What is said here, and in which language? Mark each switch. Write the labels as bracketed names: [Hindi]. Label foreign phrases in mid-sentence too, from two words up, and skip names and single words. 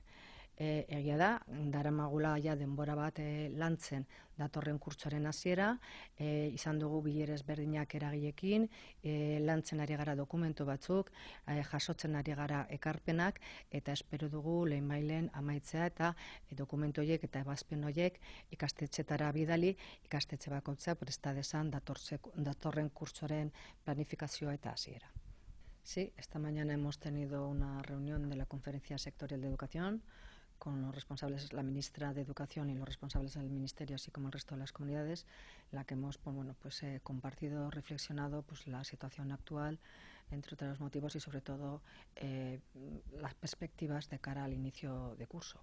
[Basque] Egia da, daramagula ja denbora bat lantzen datorren kurtsoaren hasiera, izan dugu bilera ezberdinak eragileekin, lantzen ari gara dokumentu batzuk, jasotzen ari gara ekarpenak, eta espero dugu lehenbailen amaitzea eta dokumentu horiek eta ebazpen horiek ikastetxetara bidali, ikastetxe bakoitza presta dezan datorren kurtsoaren planifikazioa eta hasiera. [Spanish] Sí, esta mañana hemos tenido una reunión de la Conferencia Sectorial de Educación con los responsables, la ministra de Educación y los responsables del Ministerio, así como el resto de las comunidades, en la que hemos compartido, reflexionado la situación actual, entre otros motivos, y sobre todo las perspectivas de cara al inicio de curso.